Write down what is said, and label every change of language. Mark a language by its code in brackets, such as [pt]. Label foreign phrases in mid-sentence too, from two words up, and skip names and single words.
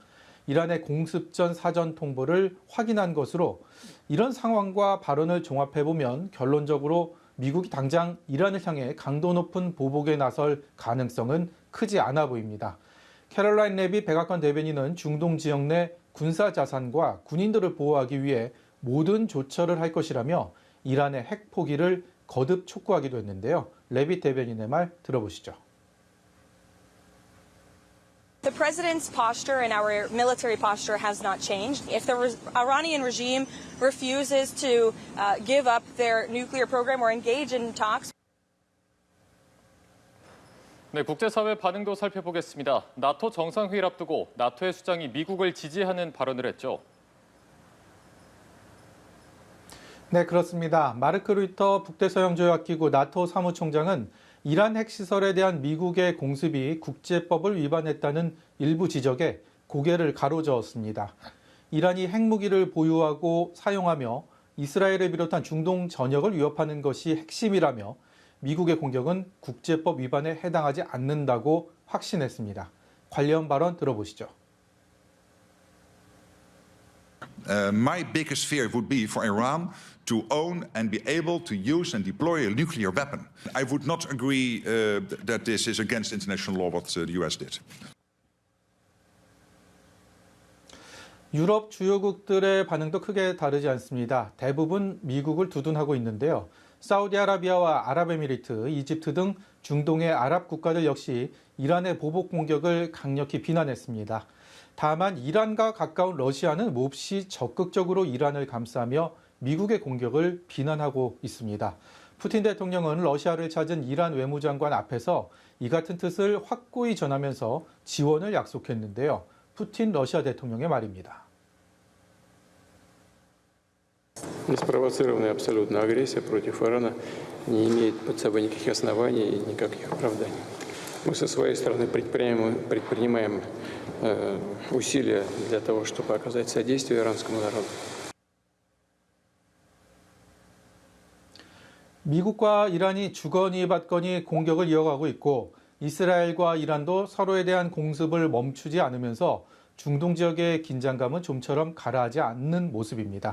[ko] 이란의 공습 전 사전 통보를 확인한 것으로 이런 상황과 발언을 종합해보면 결론적으로 미국이 당장 이란을 향해 강도 높은 보복에 나설 가능성은 크지 않아 보입니다. 캐롤라인 레비 백악관 대변인은 중동 지역 내 군사 자산과 군인들을 보호하기 위해 모든 조처를 할 것이라며 이란의 핵 포기를 거듭 촉구하기도 했는데요. 레비 대변인의 말 들어보시죠. [en] The president's posture and our military posture has not changed. If the Iranian regime refuses to give up their nuclear program or engage in talks. [ko] 네, 국제사회 반응도 살펴보겠습니다. 나토 정상회의를 앞두고 나토의 수장이 미국을 지지하는 발언을 했죠. 네, 그렇습니다. 마르크 루이터 북대서양조약기구 나토 사무총장은 이란 핵시설에 대한 미국의 공습이 국제법을 위반했다는 일부 지적에 고개를 가로저었습니다. 이란이 핵무기를 보유하고 사용하며 이스라엘을 비롯한 중동 전역을 위협하는 것이 핵심이라며 미국의 공격은 국제법 위반에 해당하지 않는다고 확신했습니다. 관련 발언 들어보시죠. [en] My biggest fear would be for Iran to own and be able to use and deploy a nuclear weapon. I would not agree that this is against international law what the US did. [ko] 유럽 주요국들의 반응도 크게 다르지 않습니다. 대부분 미국을 두둔하고 있는데요. 사우디아라비아와 아랍에미리트, 이집트 등 중동의 아랍 국가들 역시 이란의 보복 공격을 강력히 비난했습니다. 다만 이란과 가까운 러시아는 몹시 적극적으로 이란을 감싸며 미국의 공격을 비난하고 있습니다. 푸틴 대통령은 러시아를 찾은 이란 외무장관 앞에서 이 같은 뜻을 확고히 전하면서 지원을 약속했는데요. 푸틴 러시아 대통령의 말입니다. [ru] Неспровоцированная абсолютно агрессия против Ирана не имеет под собой никаких оснований и никаких оправданий. Мы со своей стороны предпринимаем усилия для того, чтобы оказать содействие иранскому народу. [ko] 미국과 이란이 주거니 받거니 공격을 이어가고 있고 이스라엘과 이란도 서로에 대한 공습을 멈추지 않으면서 중동 지역의 긴장감은 좀처럼 가라앉지 않는 모습입니다.